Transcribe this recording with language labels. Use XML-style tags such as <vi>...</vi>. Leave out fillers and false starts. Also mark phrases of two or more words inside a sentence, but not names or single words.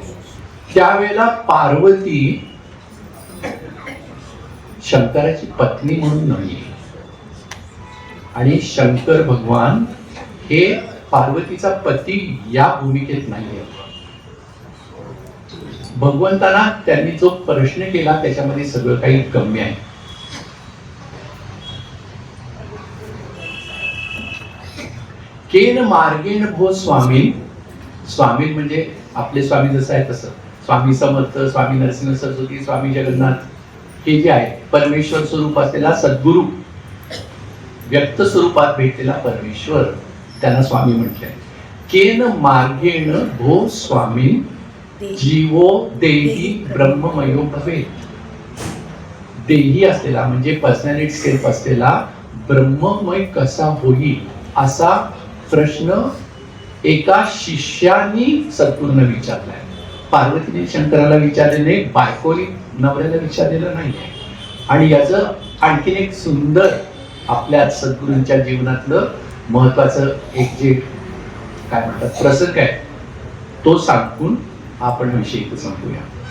<mr>त्यावेळेला पार्वती शंकराची पत्नी म्हणून नाही आणि शंकर भगवान हे पार्वतीचा पती या भूमिकेत नाहीये. भगवंतांना त्यांनी जो प्रश्न केला त्याच्यामध्ये सगळं काही गम्य आहे.</mr> <sa>केन मार्गेण भो स्वामी.</sa> <mr>स्वामी म्हणजे आपले स्वामी जसं आहे तसं स्वामी समर्थ, स्वामी नरसिंह सरस्वती, स्वामी जगन्नाथ हे जे आहे परमेश्वर स्वरूप असलेला सद्गुरु, व्यक्त स्वरूपात भेटलेला परमेश्वर, त्यांना स्वामी म्हटलंय.</mr> <sa>केन मार्गेण भो स्वामी जीवो देही ब्रह्ममयो भवे.</sa> <mr>देही असलेला म्हणजे</mr> <en>personality self</en> <mr>असलेला ब्रह्ममय कसा होईल असा प्रश्न एका शिष्यानी सद्गुरूंना विचारलाय. पार्वतीने शंकराला विचारले नाही, बायकोनी नवऱ्याला विचारलेलं नाही. आणि याचं आणखीन एक सुंदर आपल्या सद्गुरूंच्या जीवनातलं महत्वाचं एक जे काय म्हणतात प्रसंग आहे तो सांगून आपण विषय इथं संपूया.</mr>